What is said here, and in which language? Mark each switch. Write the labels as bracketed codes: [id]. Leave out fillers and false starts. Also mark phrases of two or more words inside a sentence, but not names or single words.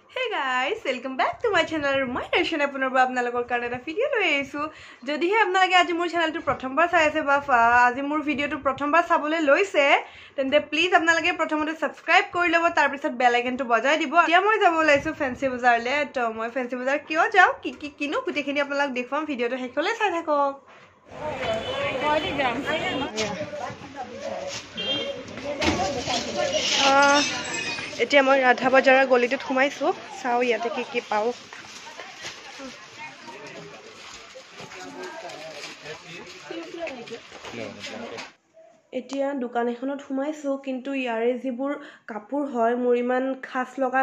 [en] guys, welcome back to my channel. My reaction [as] আপোনাৰ বাবে আপোনালোকৰ কাৰণে এটা ভিডিঅ' লৈ আহিছোঁ। যদি হে আপোনালোকে আজি মোৰ চেনেলটো প্ৰথম বাৰ চাই আছে বা আজি মোৰ ভিডিঅ'টো প্ৰথম বাৰ চাবলৈ লৈছে, তেন্তে প্লিজ আপোনালোকে প্ৰথমতে চাবস্ক্ৰাইব কৰি লʼব তাৰ পিছত [en] bell icon [as] টো বজাই দিব. এতিয়া মই যাব লৈছোঁ ফেন্সী বজাৰলৈ, তো মই ফেন্সী বজাৰ কিয় যাওঁ কি কিনো গুটিখিনি আপোনালোকক দেখাম ভিডিঅ'টো হেকোলে চাই থাকক. এতিয়া মই ৰাধা বজাৰৰ গলিটোত সোমাইছো চাও ইয়াতে কি পাও এতিয়া দোকান এখনত সোমাইছো কিন্তু ইয়াৰে যিবোৰ কাপোৰ হয় মোৰ ইমান খাস লগা